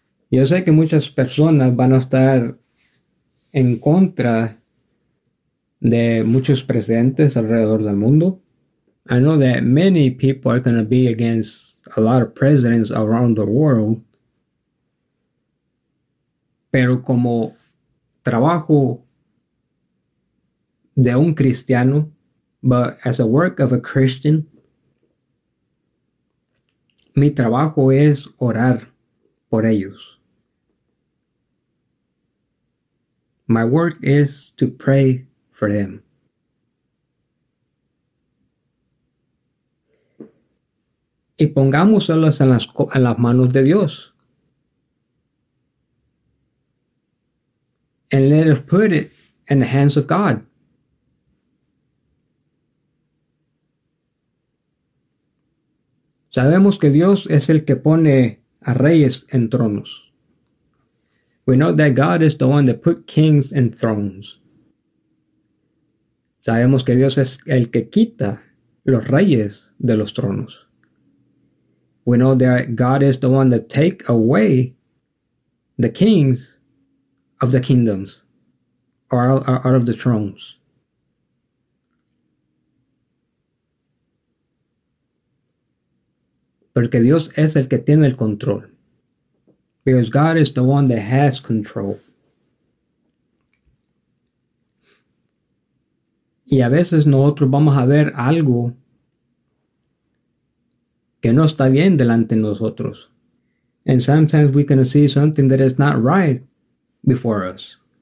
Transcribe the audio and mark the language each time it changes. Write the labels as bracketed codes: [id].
[es] Yo sé que muchas personas van a estar en contra de muchos presidentes alrededor del mundo. [en] I know that many people are going to be against a lot of presidents around the world. [es] Pero como trabajo de un cristiano, [en] but as a work of a Christian, [es] mi trabajo es orar por ellos. [en] My work is to pray for them. [es] Y pongámoslos en las manos de Dios. [en] And let us put it in the hands of God. [es] Sabemos que Dios es el que pone a reyes en tronos. [en] We know that God is the one that put kings in thrones. [es] Sabemos que Dios es el que quita los reyes de los tronos. [en] We know that God is the one that take away the kings of the kingdoms or out of the thrones. [es] Porque Dios es el que tiene el control. [en] Because God is the one that has control. [es] Y a veces nosotros vamos a ver algo que no está bien delante de nosotros. [en] And sometimes we can see something that is not right before us.